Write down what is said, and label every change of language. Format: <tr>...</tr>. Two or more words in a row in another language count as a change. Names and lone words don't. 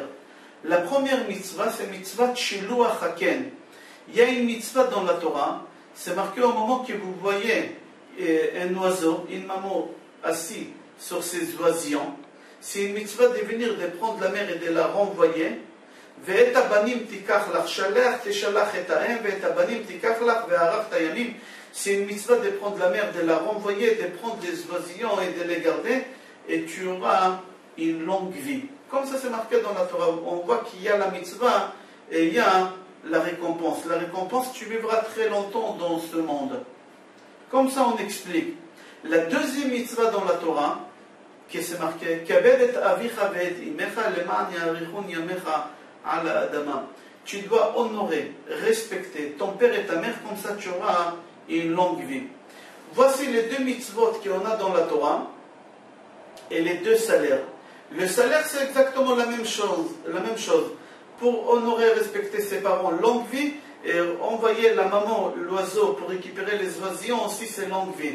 <fr>La première mitzvah, c'est</fr> <he>מצוות שילוח הקן.</he> <fr>Il y a une mitzvah dans la Torah, c'est marqué au moment que vous voyez un oiseau, une maman assise sur ses oisillons. C'est une mitzvah de venir, de prendre la mère et de la renvoyer.</fr> <he>ואת הבנים תיקח לך, שלח תשלח את האם, ואת הבנים תיקח לך, וערכת ימים.</he> <fr>C'est une mitzvah de prendre la mère, de la renvoyer, de prendre les oisillons et de les garder, et tu auras une longue vie. Comme ça c'est marqué dans la Torah, on voit qu'il y a la mitzvah et il y a la récompense. La récompense, tu vivras très longtemps dans ce monde. Comme ça on explique. La deuxième mitzvah dans la Torah, qui c'est marqué,</fr> <he>כבד את אביך ואת אמך למען יאריכון ימיך.</he> <fr>Tu dois honorer, respecter ton père et ta mère, comme ça tu auras une longue vie. Voici les 2 mitzvot qu'on a dans la Torah et les 2 salaires. Le salaire, c'est exactement la même chose. Pour honorer et respecter ses parents, longue vie, et envoyer la maman, l'oiseau, pour récupérer les oisillons, aussi c'est longue vie.</fr>